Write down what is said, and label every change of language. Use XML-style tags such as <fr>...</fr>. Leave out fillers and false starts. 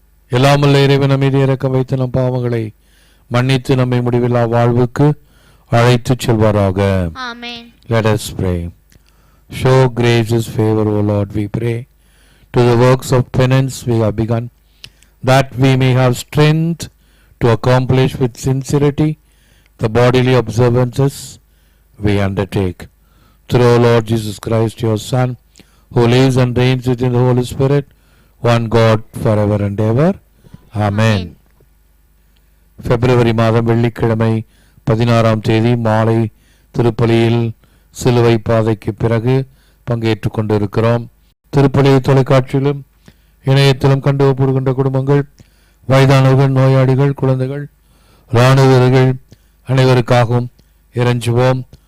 <ta>எல்லாமல்ல இறைவன் மீது இரக்கம் வைத்து நம் பாவங்களை மன்னித்து நம்மை முடிவில்லா வாழ்வுக்கு அழைத்து செல்வாராக.</ta> <en>Let us pray. Show gracious favor, O Lord, we pray, to the works of penance we have begun, that we may have strength to accomplish with sincerity the bodily observances we undertake. Through our Lord Jesus Christ, your Son, who lives and reigns within the Holy Spirit, one God, forever and ever. Amen.</en> <ta>பிப்ரவரி மாதம் வெள்ளிக்கிழமை 16ஆம் தேதி மாலை திருப்பலியில் சிலுவை பாதைக்கு பிறகு பங்கேற்றுக் கொண்டிருக்கிறோம். திருப்பலி தொலைக்காட்சியிலும் இணையத்திலும் கண்டு ஒப்புடுகின்ற குடும்பங்கள், வயதானவர்கள், நோயாளிகள், குழந்தைகள், இராணுவ வீரர்கள் அனைவருக்காகவும் இறைஞ்சுவோம்.</ta>